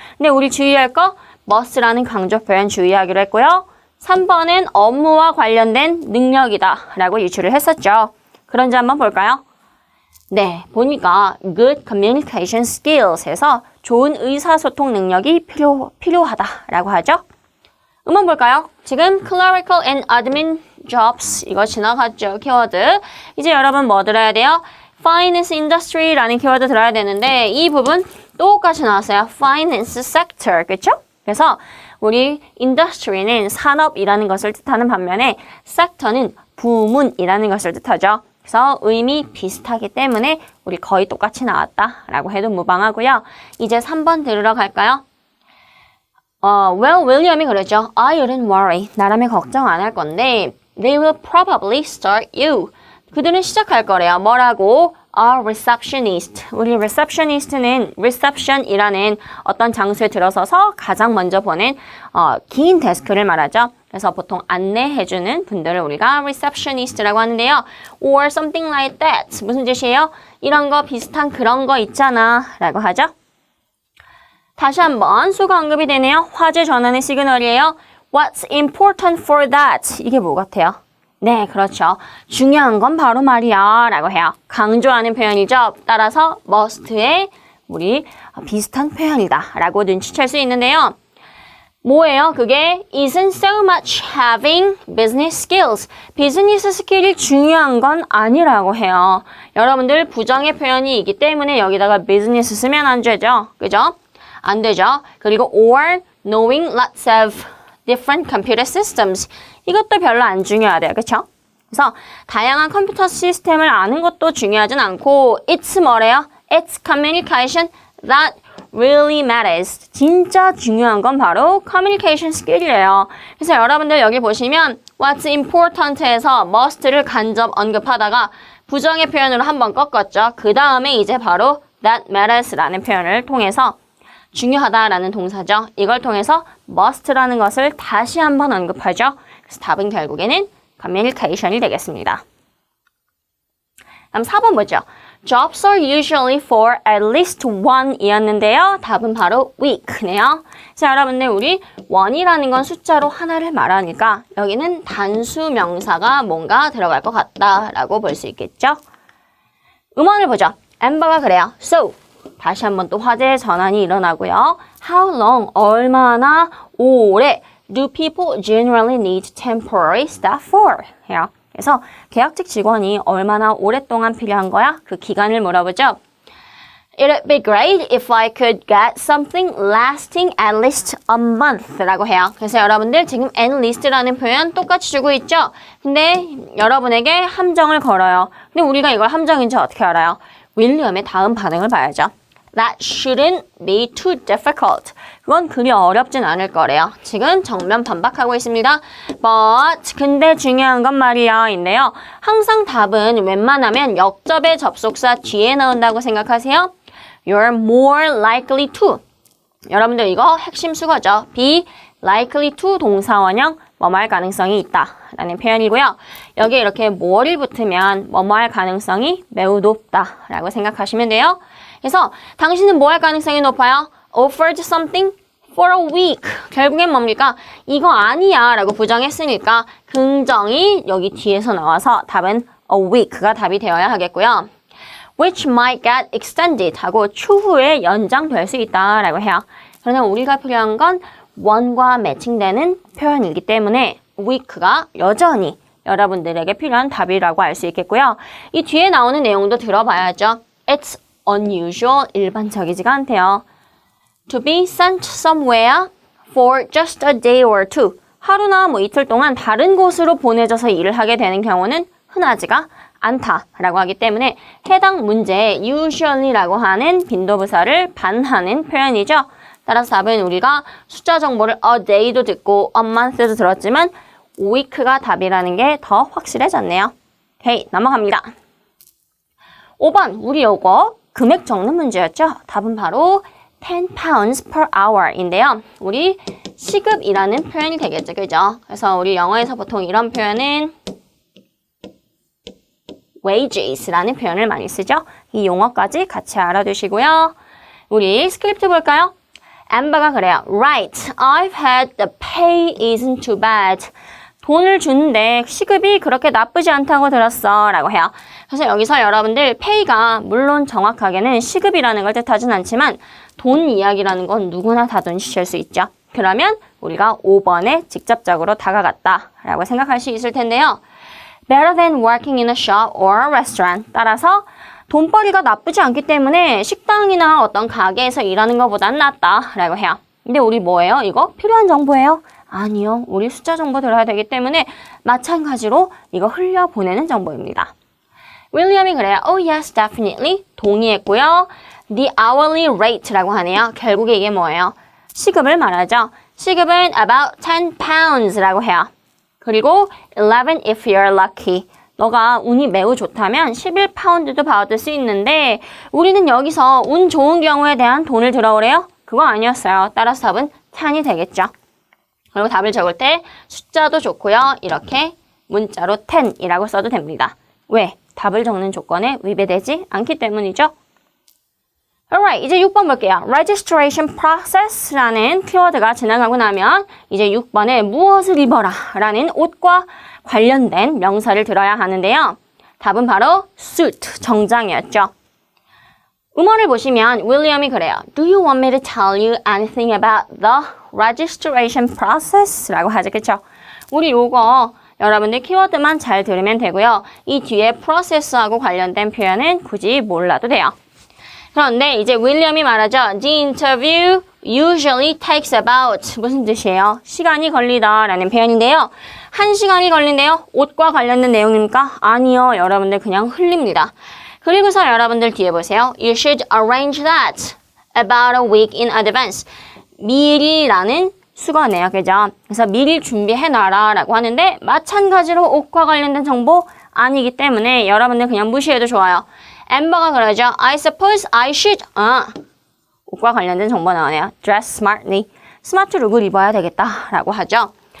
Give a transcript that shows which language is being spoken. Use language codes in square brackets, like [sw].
[ko] 근데 우리 주의할 거 must라는 강조 표현 주의하기로 했고요. 3번은 업무와 관련된 능력이다 라고 유추를 했었죠. 그런지 한번 볼까요? 네, 보니까 [en] good communication skills [ko] 에서 좋은 의사소통 능력이 필요하다라고 하죠. 음원 볼까요? 지금 [en] clerical and admin jobs [ko] 이거 지나갔죠. 키워드. 이제 여러분 뭐 들어야 돼요? finance industry라는 키워드 들어야 되는데 이 부분 똑같이 나왔어요. [en] finance sector. [ko] 그렇죠? 그래서 우리 industry는 산업이라는 것을 뜻하는 반면에 sector는 부문이라는 것을 뜻하죠. 그래서 의미 비슷하기 때문에 우리 거의 똑같이 나왔다라고 해도 무방하고요. 이제 3번 들으러 갈까요? Well, 윌리엄이 그러죠. [en] I wouldn't worry. [ko] 나라면 걱정 안 할 건데 [en] they will probably start you. [ko] 그들은 시작할 거래요. 뭐라고? A receptionist. 우리 receptionist는 reception이라는 어떤 장소에 들어서서 가장 먼저 보낸 긴 데스크를 말하죠. 그래서 보통 안내해주는 분들을 우리가 receptionist라고 하는데요. [en] Or something like that. [ko] 무슨 뜻이에요? 이런 거 비슷한 그런 거 있잖아 라고 하죠. 다시 한번 수가 언급이 되네요. 화재 전환의 시그널이에요. [en] What's important for that? [ko] 이게 뭐 같아요? 네, 그렇죠. 중요한 건 바로 말이야 라고 해요. 강조하는 표현이죠. 따라서 must의 우리 비슷한 표현이다 라고 눈치챌 수 있는데요. 뭐예요? 그게 [en] isn't so much having business skills. [ko] 비즈니스 스킬이 중요한 건 아니라고 해요. 여러분들 부정의 표현이 있기 때문에 여기다가 business 쓰면 안 되죠. 그죠? 안 되죠. [en] 그리고 or knowing lots of different computer systems. [ko] 이것도 별로 안 중요하대요. 그렇죠? 그래서 다양한 컴퓨터 시스템을 아는 것도 중요하진 않고 it's 뭐래요? [en] It's communication that really matters. [ko] 진짜 중요한 건 바로 communication skill이래요. 그래서 여러분들 여기 보시면 [en] what's important [ko] 에서 must를 간접 언급하다가 부정의 표현으로 한번 꺾었죠. 그 다음에 이제 바로 [en] that matters [ko] 라는 표현을 통해서 중요하다라는 동사죠. 이걸 통해서 must라는 것을 다시 한번 언급하죠. 그래서 답은 결국에는 communication이 되겠습니다. 다음 4번 보죠. Jobs are usually for at least one 이었는데요. 답은 바로 week네요. 자, 여러분들 우리 one이라는 건 숫자로 하나를 말하니까 여기는 단수 명사가 뭔가 들어갈 것 같다라고 볼 수 있겠죠. 음원을 보죠. 엠버가 그래요. So, 다시 한번 또 화재 전환이 일어나고요. [en] How long, [ko] 얼마나 오래 [en] do people generally need temporary staff for? [ko] 해요. 그래서 계약직 직원이 얼마나 오랫동안 필요한 거야? 그 기간을 물어보죠. [en] It'd be great if I could get something lasting at least a month [ko] 라고 해요. 그래서 여러분들 지금 at least라는 표현 똑같이 주고 있죠? 근데 여러분에게 함정을 걸어요. 근데 우리가 이걸 함정인지 어떻게 알아요? 윌리엄의 다음 반응을 봐야죠. [en] That shouldn't be too difficult. [ko] 그건 그리 어렵진 않을 거래요. 지금 정면 반박하고 있습니다. But 근데 중요한 건 말이야 인데요. 항상 답은 웬만하면 역접의 접속사 뒤에 나온다고 생각하세요. [en] You're more likely to. [ko] 여러분들 이거 핵심 수거죠. be likely to 동사원형 뭐뭐할 가능성이 있다 라는 표현이고요. 여기에 이렇게 more이 붙으면 뭐뭐할 가능성이 매우 높다 라고 생각하시면 돼요. 그래서 당신은 뭐 할 가능성이 높아요? [en] Offered something for a week. [ko] 결국엔 뭡니까? 이거 아니야 라고 부정했으니까 긍정이 여기 뒤에서 나와서 답은 a week가 답이 되어야 하겠고요. [en] Which might get extended [ko] 하고 추후에 연장될 수 있다라고 해요. 그러나 우리가 필요한 건 one과 매칭되는 표현이기 때문에 week가 여전히 여러분들에게 필요한 답이라고 알 수 있겠고요. 이 뒤에 나오는 내용도 들어봐야죠. [en] It's unusual, [ko] 일반적이지가 않대요. [en] To be sent somewhere for just a day or two. [ko] 하루나 뭐 이틀 동안 다른 곳으로 보내져서 일을 하게 되는 경우는 흔하지가 않다라고 하기 때문에 해당 문제에 usually라고 하는 빈도부사를 반하는 표현이죠. 따라서 답은 우리가 숫자 정보를 a day도 듣고 a month도 들었지만 week가 답이라는 게 더 확실해졌네요. 오케이, 넘어갑니다. 5번, 우리 요거 금액 적는 문제였죠. 답은 바로 [en] 10 pounds per hour [ko] 인데요. 우리 시급이라는 표현이 되겠죠. 그죠? 그래서 우리 영어에서 보통 이런 표현은 wages라는 표현을 많이 쓰죠. 이 용어까지 같이 알아두시고요. 우리 스크립트 볼까요? 엠버가 그래요. [en] Right, I've had the pay isn't too bad. [ko] 돈을 주는데 시급이 그렇게 나쁘지 않다고 들었어 라고 해요. 그래서 여기서 여러분들 pay가 물론 정확하게는 시급이라는 걸 뜻하진 않지만 돈 이야기라는 건 누구나 다 눈치챌 수 있죠. 그러면 우리가 5번에 직접적으로 다가갔다 라고 생각할 수 있을 텐데요. [en] Better than working in a shop or a restaurant. [ko] 따라서 돈벌이가 나쁘지 않기 때문에 식당이나 어떤 가게에서 일하는 것보단 낫다 라고 해요. 근데 우리 뭐예요? 이거 필요한 정보예요? 아니요. 우리 숫자 정보 들어야 되기 때문에 마찬가지로 이거 흘려보내는 정보입니다. 윌리엄이 그래요. [en] Oh yes, definitely. [ko] 동의했고요. [en] The hourly rate [ko] 라고 하네요. 결국에 이게 뭐예요? 시급을 말하죠. 시급은 [en] about 10 pounds [ko] 라고 해요. 그리고 [en] 11 if you're lucky. [ko] 너가 운이 매우 좋다면 11파운드도 받을 수 있는데 우리는 여기서 운 좋은 경우에 대한 돈을 들어오래요? 그거 아니었어요. 따라서 답은 10이 되겠죠. 그리고 답을 적을 때 숫자도 좋고요. 이렇게 문자로 10이라고 써도 됩니다. 왜? 답을 적는 조건에 위배되지 않기 때문이죠. [en] Alright, [ko] 이제 6번 볼게요. Registration process라는 키워드가 지나가고 나면 이제 6번에 무엇을 입어라 라는 옷과 관련된 명사를 들어야 하는데요. 답은 바로 suit, 정장이었죠. 음원을 보시면 윌리엄이 그래요. [en] Do you want me to tell you anything about the registration process? [ko] 라고 하죠. 그쵸? 우리 요거 여러분들 키워드만 잘 들으면 되고요. 이 뒤에 process하고 관련된 표현은 굳이 몰라도 돼요. 그런데 이제 윌리엄이 말하죠. [en] The interview usually takes about [ko] 무슨 뜻이에요? 시간이 걸리다 라는 표현인데요. 1시간이 걸린대요. 옷과 관련된 내용입니까? 아니요. 여러분들 그냥 흘립니다. 그리고서 여러분들 뒤에 보세요. [en] You should arrange that about a week in advance. [ko] 미리라는 수거네요. 그죠? 그래서 미리 준비해놔라 라고 하는데 마찬가지로 옷과 관련된 정보 아니기 때문에 여러분들 그냥 무시해도 좋아요. 엠버가 그러죠. [en] I suppose I should. [ko] 옷과 관련된 정보 나오네요. [en] Dress smartly. [ko] 스마트 룩을 입어야 되겠다 라고 하죠.